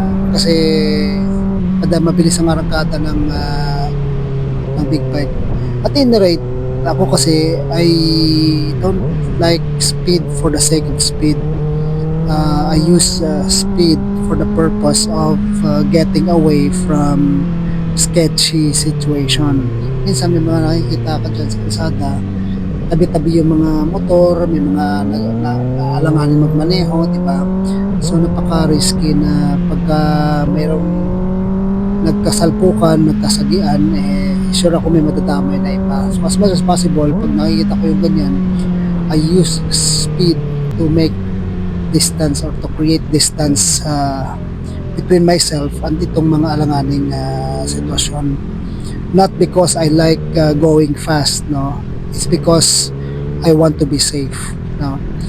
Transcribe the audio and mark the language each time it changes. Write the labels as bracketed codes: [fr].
[tl] Kasi mabilis ang arangkada ng big bike. [en] At in the rate, [tl] ako kasi [en] I don't like speed for the sake of speed. I use speed for the purpose of getting away from sketchy situation. [tl] Minsan may mga nakikita ka dyan sa kalsada, tabi-tabi yung mga motor, may mga naalanganin magmaneho, diba? So napaka-risky na pagka mayroong nagkasalpukan, nagkasagian, sure ako may madadamay na iba. [en] So as much as possible, [tl] pag nakikita ko yung ganyan, [en] I use speed to make distance or to create distance between myself and [tl] itong mga alanganing sitwasyon. [en] Not because I like going fast, no. It's because I want to be safe, no.